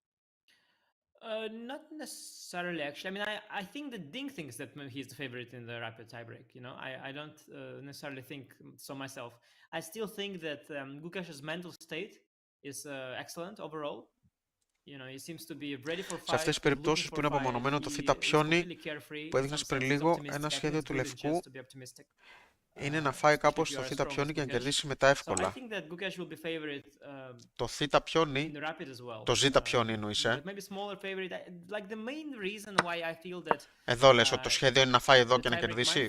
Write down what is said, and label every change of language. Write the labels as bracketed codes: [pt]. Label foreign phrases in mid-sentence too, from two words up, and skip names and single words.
[en] Not necessarily, actually. I mean, I think that Ding thinks that he's the favorite in the rapid tiebreak. You know, I don't necessarily think so myself. I still think that Gukesh's mental state is excellent overall. You know, he seems to be ready for fight. [el] Σε αυτές τις περιπτώσεις που είναι απομονωμένο το θ' πιόνι που έδειχνες πριν λίγο, ένα σχέδιο του λευκού είναι να φάει κάπως το θ' πιόνι και να κερδίσει μετά εύκολα. Το θ' πιόνι, το ζ' πιόνι εννοείσαι. Εδώ λες ότι το σχέδιο είναι να φάει εδώ και να κερδίσει.